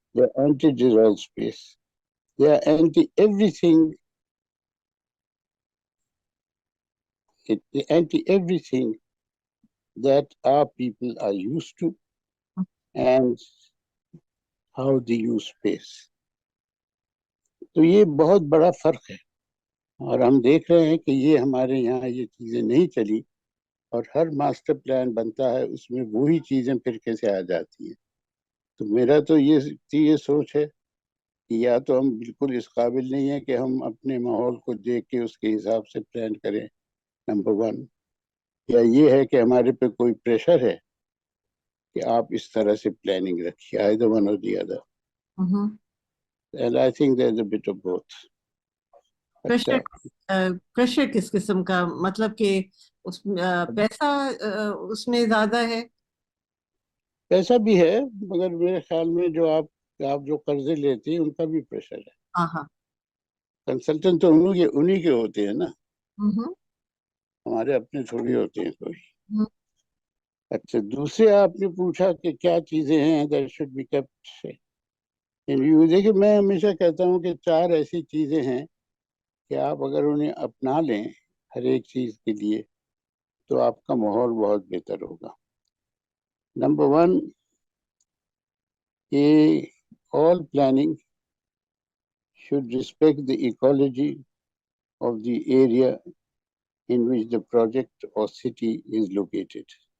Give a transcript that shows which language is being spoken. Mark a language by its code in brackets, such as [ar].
[en] they are anti-dissolved space, they are anti-everything, anti-everything that our people are used to and how they use space. [ur] تو یہ بہت بڑا فرق ہے اور ہم دیکھ رہے ہیں کہ یہ ہمارے یہاں یہ چیزیں نہیں چلی اور ہر ماسٹر پلان بنتا ہے اس میں وہی چیزیں پھر کیسے آ جاتی ہیں. تو میرا تو یہ سوچ ہے کہ یا تو ہم بالکل اس قابل نہیں ہیں کہ ہم اپنے ماحول کو دیکھ کے اس کے حساب سے پلان کریں نمبر 1، یا یہ ہے کہ ہمارے پہ کوئی پریشر ہے کہ آپ اس طرح سے پلاننگ رکھیے. [en] either one or the other. Mhm. And I think there's a bit of both. [ur] اچھا پریشر کس قسم کا؟ مطلب کہ اس پیسہ اس میں زیادہ ہے؟ پیسہ بھی ہے مگر میرے خیال میں جو آپ جو قرضے لیتے ہیں ان کا بھی پریشر ہے. ہاں. کنسلٹنٹ تو انہی کے ہوتے ہیں نا، Mhm. ہمارے اپنے تھوڑی ہوتے ہیں کوئی. Mhm. اچھا دوسرے آپ نے پوچھا کہ کیا چیزیں ہیں [en] that should be kept. [ur] دیکھیے میں ہمیشہ کہتا ہوں کہ 4 ایسی چیزیں ہیں کہ آپ اگر انہیں اپنا لیں ہر ایک چیز کے لیے تو آپ کا ماحول بہت بہتر ہوگا. نمبر 1 کہ [en] all planning should respect the ecology of the area in which the project or city is located.